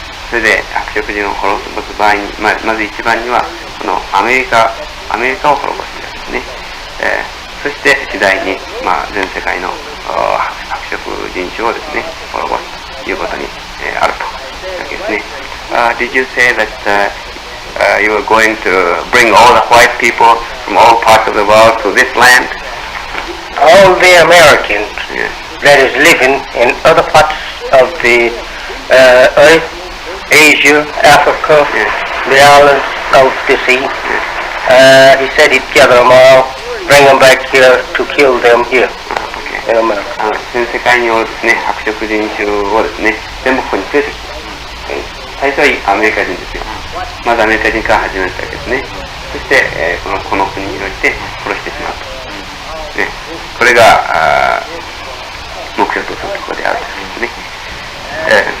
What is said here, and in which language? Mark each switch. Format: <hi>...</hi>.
<ja>それで白色人を滅ぼす場合に、まず一番にはこのアメリカを滅ぼすというですね、そして次第に、全世界の白色人種をですね滅ぼすということに、あるというわけですね。</ja> <en>Did you say that you were going to bring all the white people from all parts of the world to this land? All the Americans that is living in other parts of the earth, Asia, Africa, the islands of the sea, he said he'd gather them all, bring them back here to kill them here in America.</en> <ja>全世界におるですね、白色人種をですね、全部ここに連れてきて、最初はアメリカ人ですよ。まずアメリカ人から始めたわけですね。そして、この国において殺してしまうと。これが目標とするところであるというですね。</ja>